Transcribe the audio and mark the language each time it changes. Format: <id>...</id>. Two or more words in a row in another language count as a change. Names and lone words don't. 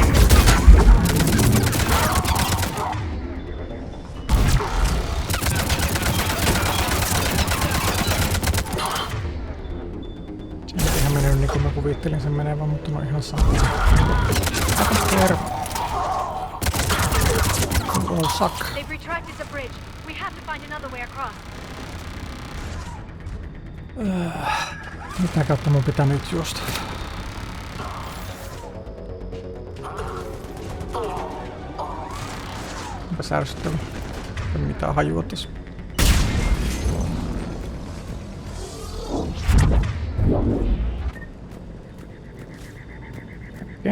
<fi>Se ei ihan mennyt niin kuin mä kuvittelin sen menevän, mutta no ihan sama. Aika terve.</fi> <en>All suck. They've retracted the bridge. We have to find another way across.</en> <fi>Mitä kautta mun pitää nyt juosta? Onpas ärsyttävä. Ei mitään hajua tässä. Okei.</fi>